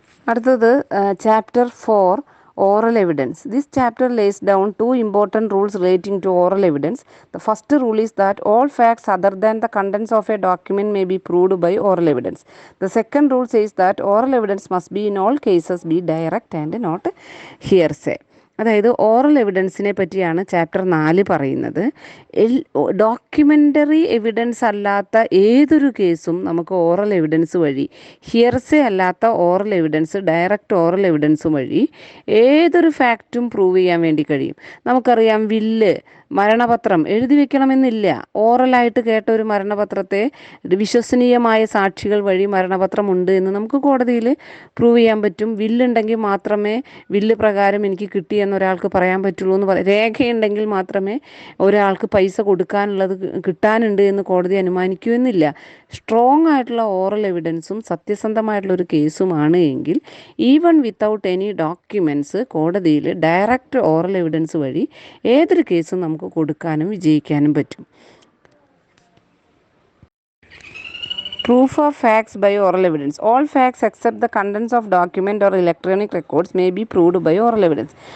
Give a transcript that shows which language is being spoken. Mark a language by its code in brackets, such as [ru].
[ml] അടുത്തത് [en] chapter 4 oral evidence. This chapter lays down two important rules relating to oral evidence. The first rule is that all facts other than the contents of a document may be proved by oral evidence. The second rule says that oral evidence must be in all cases be direct and not hearsay. [ml] അതായത് oral എവിഡൻസിനെ പറ്റിയാണ് chapter 4 പറയുന്നത്. Documentary evidence അല്ലാത്ത ഏതൊരു കേസും നമുക്ക് oral evidence വഴി, ഹിയർസേ അല്ലാത്ത oral evidence, direct oral evidence വഴി ഏതൊരു ഫാക്റ്റും പ്രൂവ് ചെയ്യാൻ വേണ്ടി കഴിയും. നമുക്കറിയാം, വില്ല്, മരണപത്രം എഴുതി വെക്കണമെന്നില്ല. ഓറലായിട്ട് കേട്ട ഒരു മരണപത്രത്തെ വിശ്വസനീയമായ സാക്ഷികൾ വഴി മരണപത്രം ഉണ്ട് എന്ന് നമുക്ക് കോടതിയിൽ പ്രൂവ് ചെയ്യാൻ പറ്റും. വില്ലുണ്ടെങ്കിൽ മാത്രമേ വില്ല് പ്രകാരം എനിക്ക് കിട്ടിയെന്ന് ഒരാൾക്ക് പറയാൻ പറ്റുള്ളൂ എന്ന് രേഖയുണ്ടെങ്കിൽ മാത്രമേ ഒരാൾക്ക് പൈസ കൊടുക്കാനുള്ളത് കിട്ടാനുണ്ട് എന്ന് കോടതി അനുമാനിക്കുമെന്നില്ല. സ്ട്രോങ് ആയിട്ടുള്ള ഓറൽ എവിഡൻസും സത്യസന്ധമായിട്ടുള്ള ഒരു കേസുമാണ് എങ്കിൽ [en] even without any documents [ml] കോടതിയിൽ ഡയറക്റ്റ് ഓറൽ എവിഡൻസ് വഴി ഏതൊരു കേസും നമുക്ക് കൊടുക്കാനും വിജയിക്കാനും പറ്റും. [en] Proof of facts by oral evidence. All facts except the contents of document or electronic records may be proved by oral evidence.